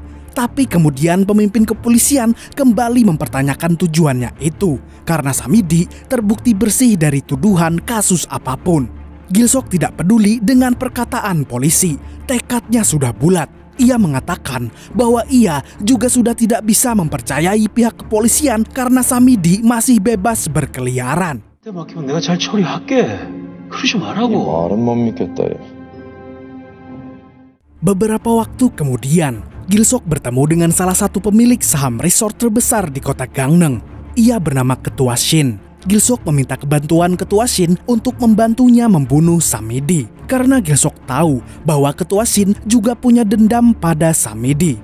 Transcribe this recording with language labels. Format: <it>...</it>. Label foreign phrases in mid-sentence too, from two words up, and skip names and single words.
<id>Tapi kemudian pemimpin kepolisian kembali mempertanyakan tujuannya itu karena Samidi terbukti bersih dari tuduhan kasus apapun. Gilsok tidak peduli dengan perkataan polisi. Tekadnya sudah bulat. Ia mengatakan bahwa ia juga sudah tidak bisa mempercayai pihak kepolisian karena Samidi masih bebas berkeliaran.</id> <ko>막히면 내가 잘 처리할게. 그러지 말라고. 말은 못 믿겠다.</ko> <id>Beberapa waktu kemudian, Gilsok bertemu dengan salah satu pemilik saham resort terbesar di kota Gangneung. Ia bernama Ketua Shin. Gilsok meminta kebantuan Ketua Shin untuk membantunya membunuh Samidi. Karena Gilsok tahu bahwa Ketua Shin juga punya dendam pada Samidi.</id>